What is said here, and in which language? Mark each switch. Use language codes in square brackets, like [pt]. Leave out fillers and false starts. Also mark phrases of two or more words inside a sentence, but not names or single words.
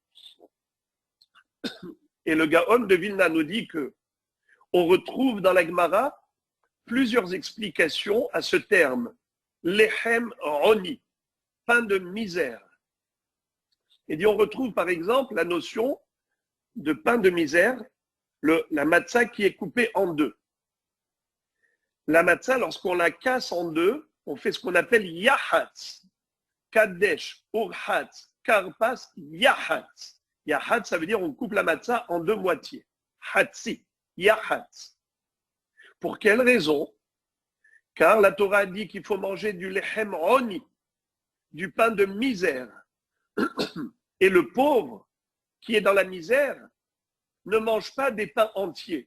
[fr] Et le Gaon de Vilna nous dit que on retrouve dans la Gemara plusieurs explications à ce terme, [he] לחם עוני. [fr] pain de misère. Et dit, on retrouve par exemple la notion de pain de misère, la matzah qui est coupée en deux. La matzah, lorsqu'on la casse en deux, on fait ce qu'on appelle yahatz. [he] קדש, ורחץ, כרפס, יחץ. [fr] Yahatz, ça veut dire on coupe la matzah en deux moitiés. [he] חצי, יחץ. [fr] Pour quelle raison? Car la Torah dit qu'il faut manger du [he] לחם עוני, [fr] du pain de misère. Et le pauvre qui est dans la misère ne mange pas des pains entiers.